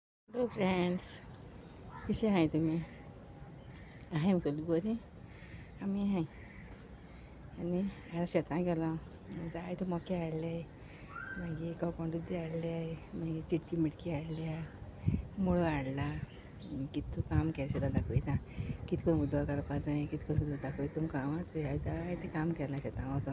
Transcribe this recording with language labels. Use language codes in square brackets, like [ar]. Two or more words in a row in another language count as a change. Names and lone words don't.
[en] hello friends, [mr] कसे आहे तुम्ही? आहे सगळी बरी. आम्ही आहे आणि आज शेतांत गेलो. [kok] जायते मके हाडले, मागीर कोकोणुदी हाडले, मागीर चिटकी मिटकी हाडल्या, मुळो हाडला. कितू काम केलें शेतां दाखयता. कितें करून उदक घालपा जाय, कितें करून दाखयता तुमकां. हांव हांवें जायतें काम केलां शेतां वचोन.